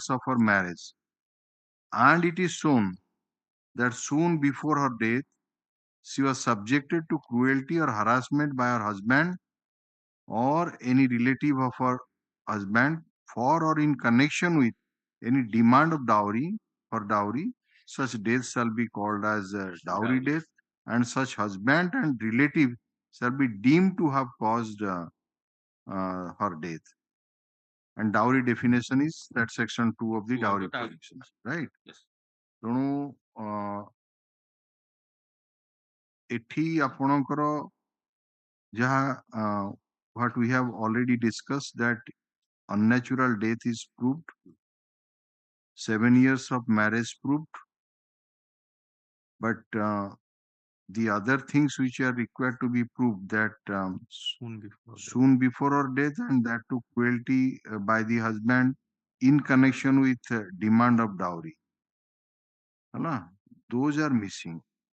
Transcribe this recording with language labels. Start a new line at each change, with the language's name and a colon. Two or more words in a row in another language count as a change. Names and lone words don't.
English: of her marriage and it is shown that soon before her death she was subjected to cruelty or harassment by her husband or any relative of her husband for or in connection with any demand of dowry or dowry, such death shall be called as dowry death, and such husband and relative shall be deemed to have caused her death. And dowry definition is that section 2 of the dowry provisions, right? Yes.
Odia: ତେଣୁ ଏଠି ଆପଣଙ୍କର ଯାହା
English: what we have already discussed that unnatural death is proved 7 years of marriage proved but the other things which are required to be proved that soon before her death and that to cruelty by the husband in connection with demand of dowry those are missing